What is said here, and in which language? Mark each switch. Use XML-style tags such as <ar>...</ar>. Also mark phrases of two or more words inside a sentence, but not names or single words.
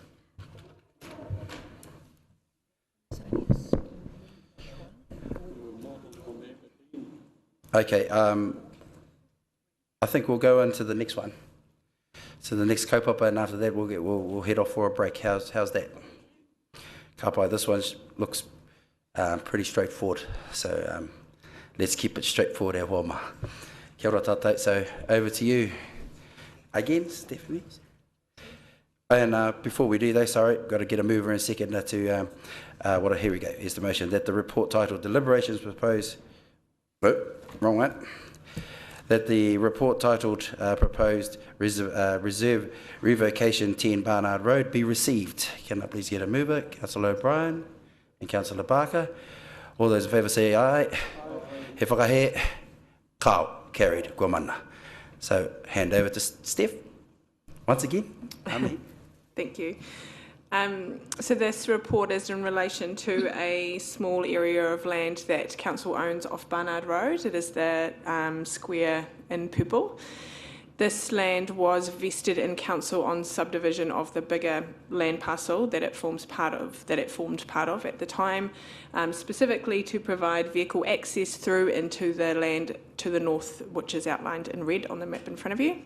<en>Okay, I think we'll go into the next one. So the next kaupapa, and after that we'll head off for a break. How's that? Kapai, this one looks pretty straightforward. So let's keep it straightforward, our wama.</en> <mi>Kia ora tātou.</mi> <en>So over to you again, Stephanie. And before we do though, sorry, got to get a mover and second to here we go. Here's the motion that the report titled Deliberations Proposed. Wrong one. That the report titled Proposed Reserve Revocation 10 Barnard Road be received. Can I please get a mover? Councillor O'Brien and Councillor Barker. All those in favour say aye.</en> <mi>He whakahe, kao, carried, kua mana.</mi> <en>So hand over to Steph. Once again. Amen. Thank you. So this report is in relation to a small area of land that Council owns off Barnard Road. It is the square in purple. This land was vested in Council on subdivision of the bigger land parcel that it formed part of at the time, specifically to provide vehicle access through into the land to the north, which is outlined in red on the map in front of you.</en>